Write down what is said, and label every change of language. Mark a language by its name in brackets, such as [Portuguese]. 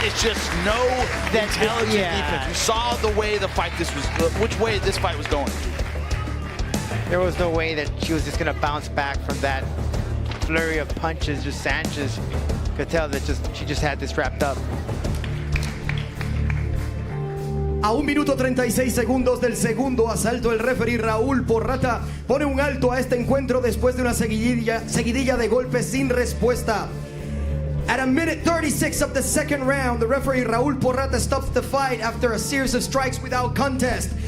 [English] It's just no intelligent defense. You saw the way the fight which way this fight was going. There was no way that she was just going to bounce back from that flurry of punches. Just Sanchez could tell that she just had this wrapped up. [Spanish] A 1 minuto 36 segundos del segundo asalto, el referee Raúl Porrata pone un alto a este encuentro después de una seguidilla de golpes sin respuesta. [English] At 1 minute 36 of the second round, the referee Raúl Porrata stops the fight after a series of strikes without contest.